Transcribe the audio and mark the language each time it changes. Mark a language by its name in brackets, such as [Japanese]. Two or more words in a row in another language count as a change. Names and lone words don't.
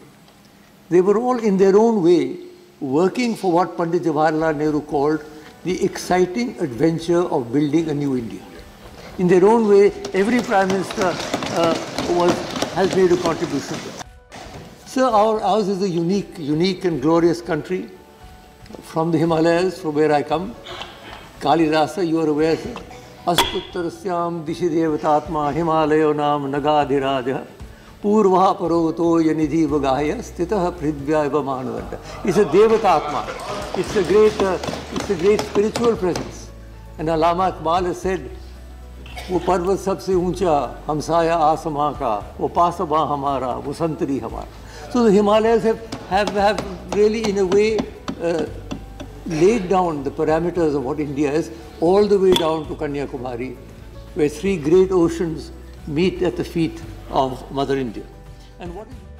[English] They were all in their own way working for what Pandit Jawaharlal Nehru called the exciting adventure of building a new India. In their own way, every Prime Minister has made a contribution to that. Sir, ours is a unique and glorious country. From the Himalayas, from where I come, Kalidasa, you are aware, sir. [Sanskrit] अस्तुत्तरस्यां दिशि देवतात्मा हिमालयो नाम नगाधिराज पूर्वाह परवतो यानिधि वगाह्य स्थितः पृद्व्याय मानवण्ड. [English] It's a devatatma. It's a great spiritual presence. And Allama Iqbal has said, [Urdu] وہ پربت سب سے اونچا، ہمسایہ آسماں کا، وہ پاسباں ہمارا، وہ سنتری ہمارا. [English] So the Himalayas have really, in a way, laid down the parameters of what India is, all the way down to Kanyakumari, where 3 great oceans meet at the feet of Mother India. And what is